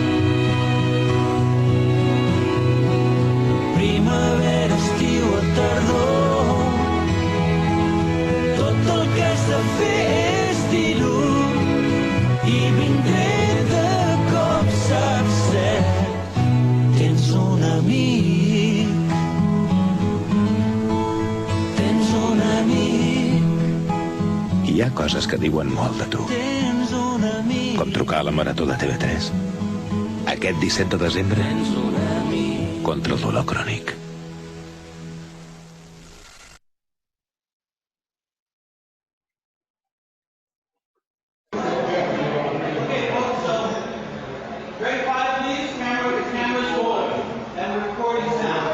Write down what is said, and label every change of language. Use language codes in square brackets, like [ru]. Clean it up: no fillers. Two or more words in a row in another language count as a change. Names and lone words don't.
[ca] Primavera, estiu o tardor, tot el que has de fer és dir-ho i vindré de cop, saps cert, tens un amic, tens un amic. Hi ha coses que diuen molt de tu, Tens un amic, com trucar a la Marató de TV3. Aquest 17 de desembre, tens un amic. contra el dolor crònic. [en] Grade 5, please. Camera's forward. And we're recording sound.